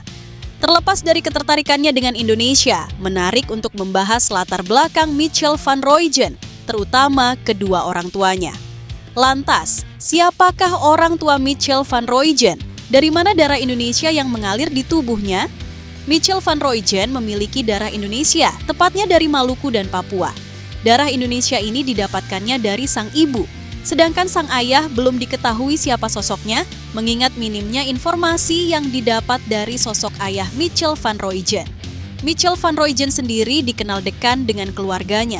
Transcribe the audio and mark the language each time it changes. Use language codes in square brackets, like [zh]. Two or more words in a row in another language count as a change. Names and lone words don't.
[id] Terlepas dari ketertarikannya dengan Indonesia, menarik untuk membahas latar belakang Michel van Rooijen, terutama kedua orang tuanya. Lantas, siapakah orang tua Michel van Rooijen? Dari mana darah Indonesia yang mengalir di tubuhnya? Michel van Rooijen memiliki darah Indonesia, tepatnya dari Maluku dan Papua. Darah Indonesia ini didapatkannya dari sang ibu. Sedangkan sang ayah belum diketahui siapa sosoknya, mengingat minimnya informasi yang didapat dari sosok ayah Michel van Rooijen. Michel van Rooijen sendiri dikenal dekat dengan keluarganya.